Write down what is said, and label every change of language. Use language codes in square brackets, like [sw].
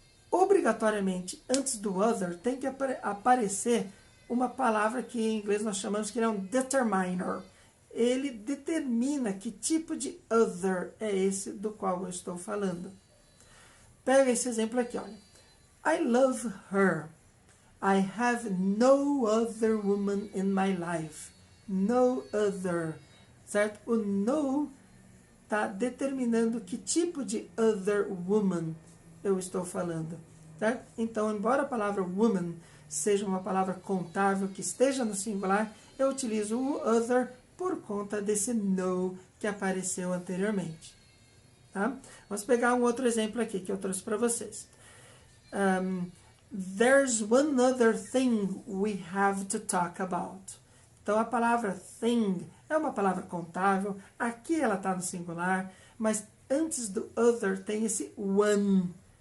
[pt] Obrigatoriamente, antes do other, tem que aparecer uma palavra que em inglês nós chamamos que é um determiner. Ele determina que tipo de other é esse do qual eu estou falando. Pega esse exemplo aqui, olha. [en] I love her. I have no other woman in my life. No other. [pt] Certo? O no está determinando que tipo de other woman eu estou falando. Certo? Então, embora a palavra woman seja uma palavra contável que esteja no singular, eu utilizo o other por conta desse no que apareceu anteriormente. Tá? Vamos pegar um outro exemplo aqui que eu trouxe para vocês. [en] There's one other thing we have to talk about. [pt] Então a palavra thing é uma palavra contável, aqui ela está no singular, mas antes do other tem esse one.